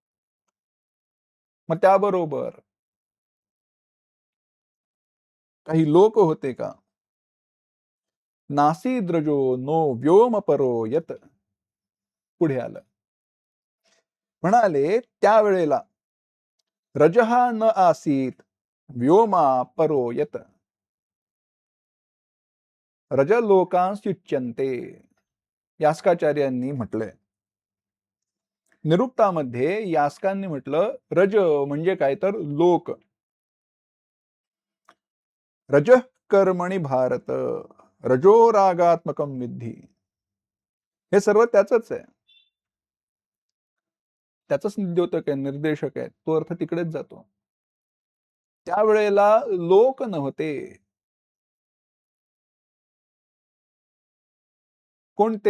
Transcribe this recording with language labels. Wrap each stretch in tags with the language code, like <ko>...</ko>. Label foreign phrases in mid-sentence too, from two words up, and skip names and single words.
<mr>मग त्याबरोबर काही लोक होते का?</mr> <sa>नासीद्रजो नो व्योमपरो यत.</sa> <mr>पुढे आलं. म्हणाले त्यावेळेला</mr> <sa>रजहा न आसीत, व्योमा परो यत रजलोकांश्युच्यन्ते.</sa> <mr>यास्काचार्यांनी म्हटलंय. निरुक्तामध्ये यास्कांनी म्हटलं रज म्हणजे काय तर लोक.</mr> <sa>रज कर्मणी भारत रजो रागात्मकम विद्धी.</sa> <mr>हे सर्व त्याचंच आहे. त्याचंच द्योतक आहे, निर्देशक आहे. तो अर्थ तिकडेच जातो. त्यावेळेला लोक नव्हते. कोणते?</mr>